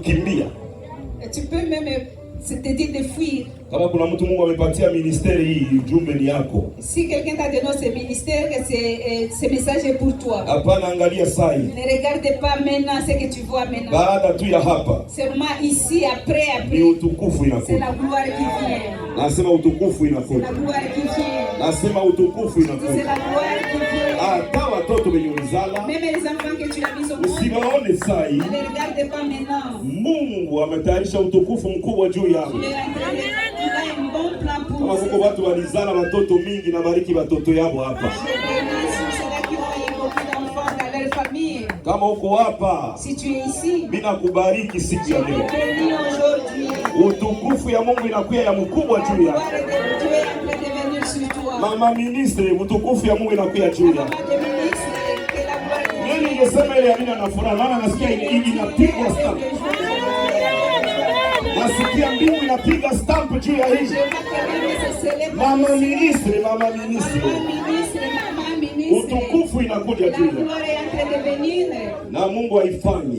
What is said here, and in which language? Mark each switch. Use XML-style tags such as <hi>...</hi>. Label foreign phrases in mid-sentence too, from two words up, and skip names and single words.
<fr>Tu peux même c'est-à-dire de fuir.</fr> <sw>Kama kuna mtu Mungu amepatia ministeri hii, ujumbe ni yako.</sw> <fr>Si quelqu'un t'a donné ce ministère, que ce message est pour toi.</fr> <sw>Hapana, angalia sai.</sw> <fr>Ne regarde pas maintenant ce que tu vois maintenant.</fr> <sw>Baada tu ya hapa,</sw> <fr>Seulement ici, après.</fr> <sw>ni utukufu</sw> <fr>C'est</fr> <sw>inakuja.</sw> <fr>la gloire qui vient.</fr> <sw>Nasema utukufu</sw> <fr>C'est</fr> <sw>inakuja.</sw> <fr>la gloire qui vient.</fr> <sw>Nasema utukufu</sw> <fr>C'est</fr> <sw>inakuja.</sw> <fr>la gloire qui vient.</fr> <sw>Hata watoto wenye ulizala</sw> <fr>Même les enfants que tu as mis au monde,</fr> <sw>usiwaone sai.</sw> <fr>ne les regarde pas maintenant.</fr> <sw>Mungu ametayarisha utukufu mkubwa juu yao.</sw> <fr>Tu es en train de- tu as un bon plan pour</fr> <sw>Kama kuko watu walizala watoto mingi, na bariki watoto yao hapa.</sw> <fr>Je bénis ceux qui ont eu beaucoup d'enfants dans leur famille.</fr> <sw>Kama uko hapa,</sw> <fr>Si tu es ici,</fr> <sw>mimi nakubariki siku</sw> <fr>je</fr> <sw>ya</sw> <fr>te</fr> <sw>leo.</sw> <fr>bénis aujourd'hui.</fr> <sw>Utukufu ya Mungu inakuwa ya mkubwa</sw> <fr>La</fr> <sw>juu</sw> <fr>gloire</fr> <sw>yako.</sw> <fr>de Dieu est en train de venir sur toi.</fr> <sw>Mama ministre, utukufu ya Mungu inakuwa juu</sw> <fr>Maman</fr> <sw>yako.</sw> <fr>de ministre, que la gloire de</fr> <sw>Mimi</sw> <fr>Dieu</fr> <sw>ningesema ile amina na furaha, maana nasikia inapigwa stamp. Nasikia mbingu inapiga stamp juu ya hii. Mama ministre, mama ministre. Utukufu inakuja juu yako. Na Mungu aifanye.</sw>